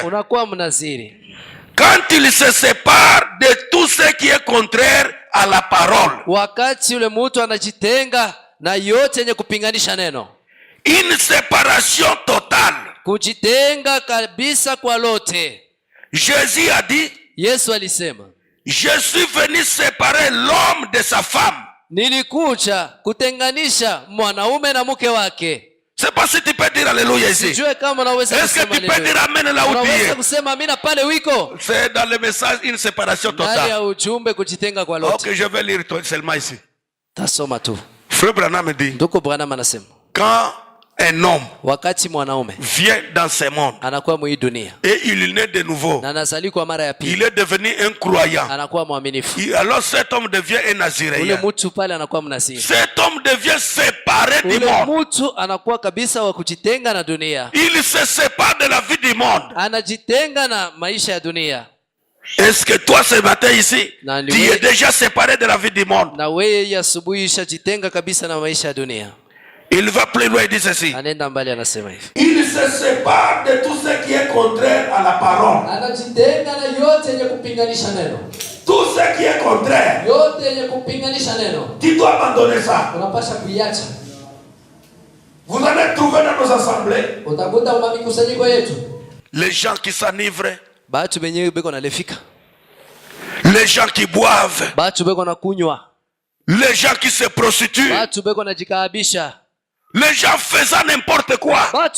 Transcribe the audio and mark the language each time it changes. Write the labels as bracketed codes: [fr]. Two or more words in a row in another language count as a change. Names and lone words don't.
[fr] Quand il se sépare de tout ce qui est contraire à la parole, une séparation totale. Jésus a dit, je suis venu séparer l'homme de sa femme. [sw] Nilikuja kutenganisha mwanaume na mke wake. [fr] C'est pas si tu peux dire alléluia ici. [sw] Sijue kama unaweza kusema. [fr] Est-ce que tu peux dire amen là où tu es? [sw] Unaweza kusema amina pale wiko? [fr] C'est dans le message une séparation totale. [sw] Ndani ya ujumbe kujitenga kwa lote. [fr] OK, je vais lire seulement ici. [sw] Tasoma tu. [fr] Frère Branham dit. [sw] Ndugu Branham anasema. [fr] Quand un homme [sw] wakati mwanaume [fr] vient dans ce monde [sw] anakuwa mwi dunia [fr] et il naît de nouveau, [sw] na anazaliwa mara ya pili, [fr] il est devenu un croyant, [sw] anakuwa mwaminifu. [fr] Alors cet homme devient un naziréen. [sw] Ule mtu pale anakuwa mnaziri. [fr] Cet homme devient séparé du monde. [sw] Ule mtu anakuwa kabisa wa kujitenga na dunia. [fr] Il se sépare de la vie du monde. [sw] Anajitenga na maisha ya dunia. [fr] Est-ce que toi ce matin ici, tu es déjà séparé de la vie du monde? [sw] Na wewe asubuhi ushajitenga kabisa na maisha ya dunia. [fr] Il va plus loin, il dit ceci. Il se sépare de tout ce qui est contraire à la parole. Tout ce qui est contraire, tu dois abandonner ça. Vous allez trouver dans nos assemblées les gens qui s'enivrent, les gens qui boivent, les gens qui se prostituent, les gens faisant n'importe quoi.